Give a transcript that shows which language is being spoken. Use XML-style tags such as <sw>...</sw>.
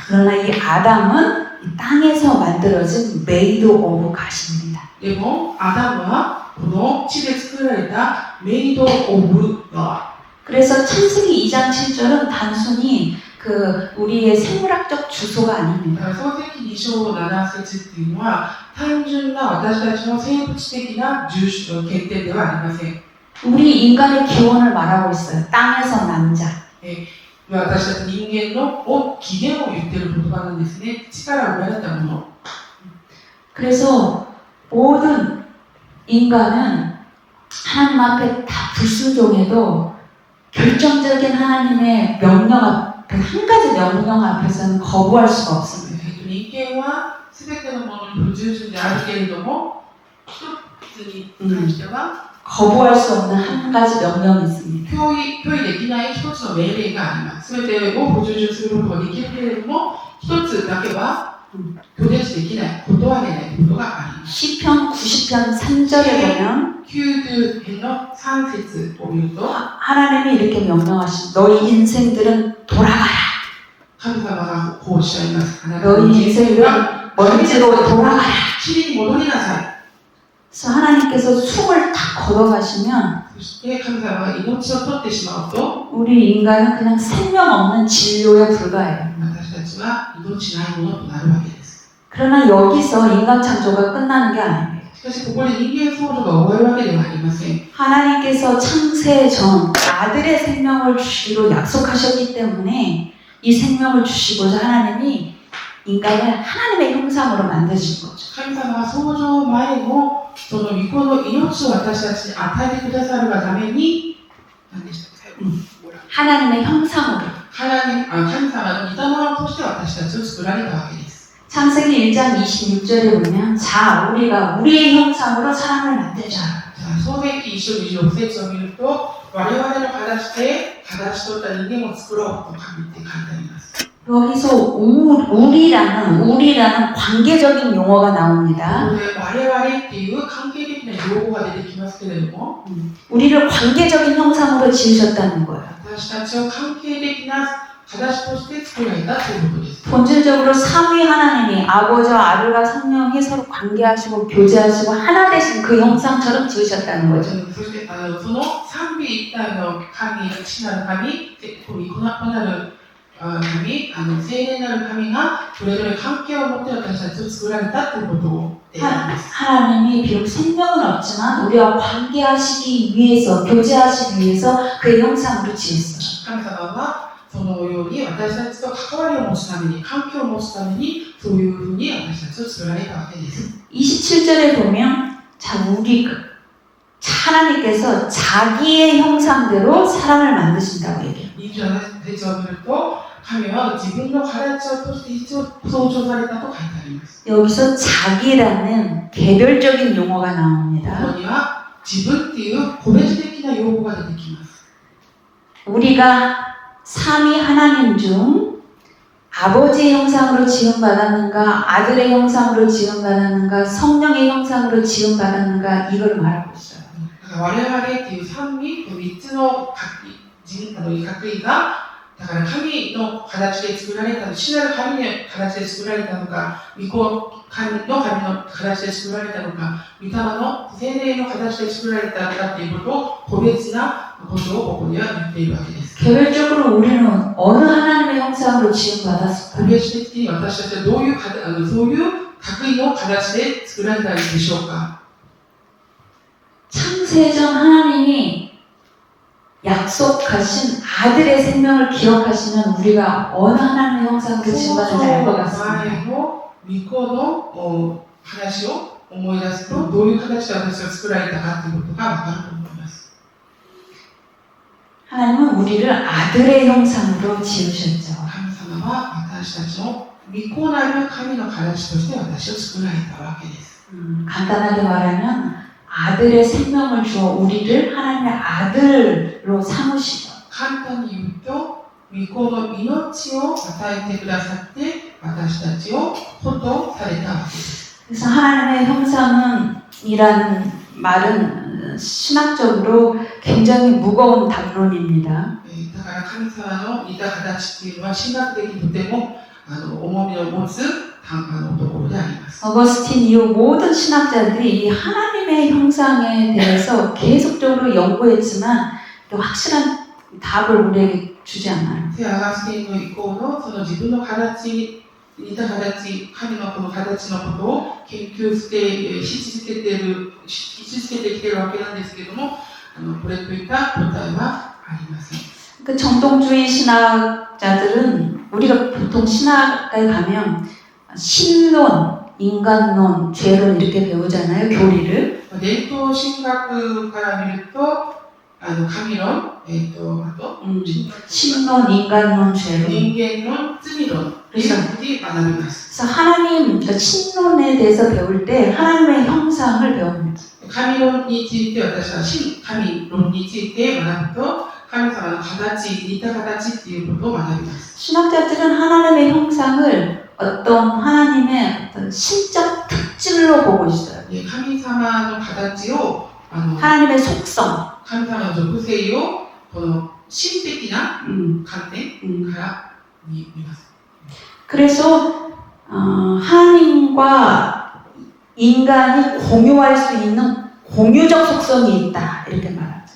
<ko>그러나 이 아담은 이 땅에서 만들어진</ko> <en>made of God</en> <ko>입니다.</ko> <ja>でも、アダムはこの地で作られたメイド・オブ・ガ</ja> <ko>그래서 창세기 2장 7절은 단순히 그 우리의 생물학적 주소가</ko> <ja>ー。だから創世記2章7節っていうのは、単純な私たちの生物的な決定ではありません。</ja> <ko>우리 인간의 기원을 말하고 있어요. 땅에서 난 자.</ko> <ja>私たち人間の起源を言っている言葉なんですね。地から生まれたもの。</ja> <ko>그래서 모든 인간은 하나님 앞에 다 불순종해도 결정적인 하나님의 명령 앞에 한 가지 명령 앞에서는 거부할 수가 없습니다.</ko> <ja>人間は全てのものに不従順であるけれども、一つに関しては</ja> <ko>거부할 수 없는 한 가지 명령이 있습니다.</ko> <ja>拒否できない一つの命令があります。全てを不従順することができるけれども、一つだけは拒絶できない、断れないことがあります。</ja> <ko>시편 90편 3절에 보면</ko> <ja>90編の3節を見ると、</ja> <ko>하나님이 이렇게 명령하신 너희 인생들은 돌아가라.</ko> <ja>神様がこうおっしゃいます。あなた</ja> <ko>너희</ko> <ja>の人生</ja> <ko>인생들은</ko> <ja>は</ja> <ko>먼지로 돌아가라.</ko> <ja>塵に戻りなさい。</ja> <ko>그래서 하나님께서 숨을 탁 걸어가시면</ko> <ja>そして神様が命を取ってしまうと、</ja> <ko>우리 인간은 그냥 생명 없는 진료에 불과해요.</ko> <ja>私たちは命ないものとなるわけです。</ja> <ko>그러나 여기서 인간 창조가 끝나는 게 아닙니다.</ko> <ja>しかしここで人間創造が終わるわけではありません。</ja> <ko>하나님께서 창세 전 아들의 생명을 주시기로 약속하셨기 때문에 이 생명을 주시고자 하나님이 인간을 하나님의 형상으로 만드신 거죠.</ko> <ja>神様は創造前のその御子の命を私たちに与えてくださるがために、何でしたっけ、</ja> <ko>하나님의 형상으로.</ko> <ja>神様の似たものとして私たちを作られたわけです。</ja> <ko>창세기 1장 26절에 보면 자 우리가 우리의 형상으로 사람을 만들자.</ko> <ja>創世記1章26節を見ると、我々の形で形取った人間を作ろうと神って書いてあります。</ja> <ko>여기서 우리라는 관계적인 용어가 나옵니다.</ko> <ja>ここで我々っていう関係的な用語が出てきますけれども、</ja> <ko>우리를 관계적인 형상으로 지으셨다는 거예요.</ko> <ja>私たちを関係的な形として作られたということです。</ja> <ko>본질적으로 삼위 하나님이 아버지와 아들과 성령이 서로 관계하시고 교제하시고 하나 되신 그 형상처럼 지으셨다는 거죠.</ko> <ja>そしてその三位一体の神、父なる神、子なる神、聖霊なる神がそれぞれ関係を持って私たちを作られたということをであります。</ja> <ko>하나님이 비록 생명은 없지만 우리와 관계하시기 위해서, 교제하시기 위해서 그의 형상으로 지었어요.</ko> <ja>神様はそのように私たちと関わりを持つために、関係を持つために、そういうふうに私たちを作られたわけです。</ja> <ko>27절에 보면 하나님께서 자기의 형상대로 사람을 만드신다고 얘기해요.</ko> <ja>27節を見ると、神は自分の形をとして一応創造されたと書いてあります。</ja> <ko>여기서 자기라는 개별적인 용어가</ko> <ja>こ</ja> <ko>나옵니다.</ko> <ja>こには自分っていう個別的な用語が出てきます。</ja> <ko>우리가 삼위 하나님 중 아버지의 형상으로 지음받았는가, 아들의 형상으로 지음받았는가, 성령의 형상으로 지음받았는가, 이걸 말하고 있어요.</ko> <ja>だから我々っていう三位、3つの各位が、だから神の形で作られたの、主なる神の形で作られたのか、神の形で作られたのか、御霊の精霊の形で作られたのかっていうことを、個別なことをここには言っているわけです。</ja> <ko>개별적으로 우리는 어느 하나님의 형상으로 지음받았을까요?</ko> <ja>個別的に私たちはどういうそういう各位の形で作られたんでしょうか。</ja> <ko>창세전 하나님이 약속하신 아들의 생명을 기억하시면 우리가 어느 하나님의 형상으로 지음받았는지 알 것</ko> <ja>前</ja> <ko>같습니다.</ko> <ja>の御子の話を思い出すと、どういう形で私が作られたかということがわかると思います。</ja> <ko>하나님은 우리를 아들의 형상으로 지으셨죠.</ko> <ja>神様は私たちの御子なる神の形として私を作られたわけです。</ja> <ko>간단하게 말하면 아들의 생명을 주어 우리를 하나님의 아들로 삼으시죠.</ko> <ja>簡単に言うと、御子の命を与えてくださって、私たちを子とされたわけです。</ja> <ko>그래서 하나님의 형상은이라는 말은 신학적으로 굉장히 무거운 담론입니다.</ko> <ja>だから神様の似た形っていうのは、神学的にとても重みを持つところであります。</ja> <ko>어거스틴 이후 모든 신학자들이 이 하나님의 형상에 대해서 계속적으로 연구했지만 확실한 답을 우리에게 주지 않아요.</ko> <ja>聖アガスティンの以降のその自分の形、似た形、神のこの形のことを研究してし続けてきているわけなんですけれども、これといった答えはありません。</ja> <ko>그 정통주의 신학자들은 우리가 보통 신학에 가면 신론, 인간론, 죄론 이렇게 배우잖아요, 교리를.</ko> <ja>伝統神学から見ると、神論、あと、</ja> <ko>신론, 인간론, 죄론.</ko> <ja>人間論、罪論というふうに学びます。</ja> <ko>그래서 하나님, 신론에 대해서 배울 때 하나님의 형상을 배웁니다.</ko> <ja>神論について私は神論について学ぶと、神様の形、似た形っていうことを学びます。</ja> <ko>신학자들은 하나님의 형상을 어떤 하나님의 어떤 신적 특질로 보고 있어요.</ko> <ja>神様の形を</ja> <ko>하나님의 속성.</ko> <ja>神様の属性をこの神的な観点から見ます。</ja> <ko>그래서 하나님과 인간이 공유할 수 있는 공유적 속성이 있다 이렇게 말합니다.</ko>